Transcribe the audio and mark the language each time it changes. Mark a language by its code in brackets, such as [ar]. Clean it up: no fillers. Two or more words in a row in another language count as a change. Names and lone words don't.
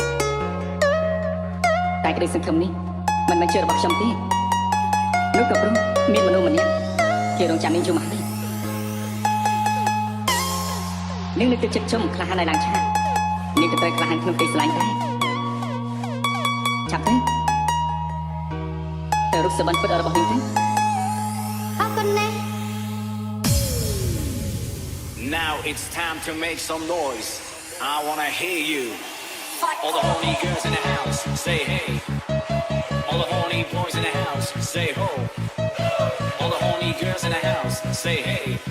[km] តែក្តីសង្ឃឹមនេះមិនមែនជារបស់ខ្ញុំទេនោះក៏ព្រមមានមនុស្សម្នាក់គេរងចាំនាងយូរមកហើយនាងនៅទឹកចិត្តខ្ញុំក្លាហាននៅឡើងឆាកនាងក៏ត្រូវក្លាហានក្នុងទីស្រឡាញ់ដែរចាប់ទៅរូបសុបិនពិតរបស់នាងទៅអរគុណណាស់ [en] Now it's time to make some noise. I wanna hear you. All the horny girls in the house, say hey. All the horny boys in the house, say ho. All the horny girls in the house, say hey.